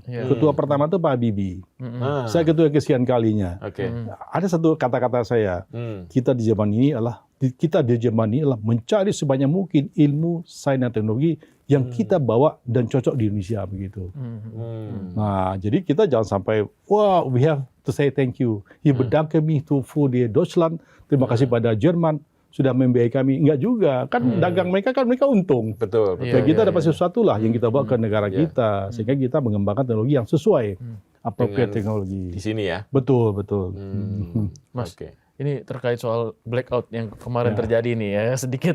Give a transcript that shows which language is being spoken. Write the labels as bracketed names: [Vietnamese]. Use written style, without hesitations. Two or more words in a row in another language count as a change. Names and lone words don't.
[Indonesian] Ketua pertama itu Pak Habibie. Saya ketua kesekian kalinya. Ada satu kata-kata saya. Kita di Jerman ini adalah mencari sebanyak mungkin ilmu, sains dan teknologi yang kita bawa dan cocok di Indonesia begitu. Nah, jadi kita jangan sampai [English] we have to say thank you. [German] Ich bedanke mich für die Deutschland. [Indonesian] Terima kasih pada Jerman sudah membiayai kami. Enggak juga. Kan dagang mereka untung. Betul. Ya, kita dapat sesuatu lah yang kita bawa ke negara kita sehingga kita mengembangkan teknologi yang sesuai appropriate teknologi. Di sini ya. Betul. Mas, ini terkait soal blackout yang kemarin terjadi nih ya, sedikit